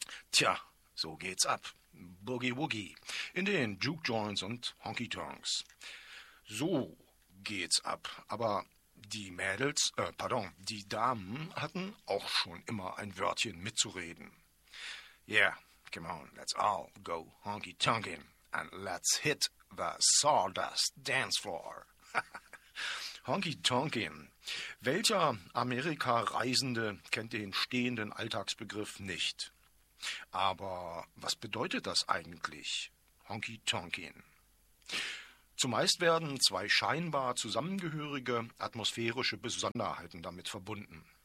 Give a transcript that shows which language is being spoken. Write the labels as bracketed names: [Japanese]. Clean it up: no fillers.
[German] Tja, so geht's ab. Boogie Woogie in den Juke Joints und Honky Tonks. So geht's ab. Aber die Mädels, die Damen hatten auch schon immer ein Wörtchen mitzureden. [English] Yeah, come on, let's all go honky tonkin' and let's hit the sawdust dance floor. Honky Tonkin. [German] Welcher Amerika-Reisende kennt den stehenden Alltagsbegriff nicht? Aber was bedeutet das eigentlich, Honky Tonkin? Zumeist werden zwei scheinbar zusammengehörige atmosphärische Besonderheiten damit verbunden.